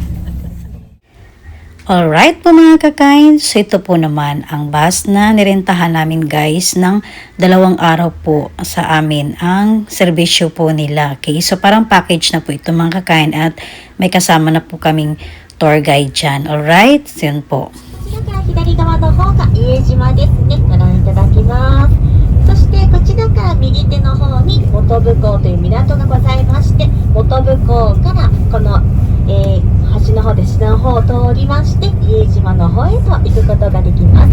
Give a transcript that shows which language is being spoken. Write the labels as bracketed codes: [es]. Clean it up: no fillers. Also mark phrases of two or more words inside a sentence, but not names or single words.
[tl] Alright po mga kakain, so ito po naman ang bus na nirentahan namin guys ng 2 araw po sa amin ang serbisyo po nila. Okay, so parang package na po ito mga kakain at may kasama na po kaming tour guide dyan. Alright, so yun po. [ja] 左側の方が家島ですね。ご覧いただきます。そしてこちらから右手の方に本部港という港がございまして、本部港からこの、橋の方で下の方を通りまして家島の方へと行くことができます。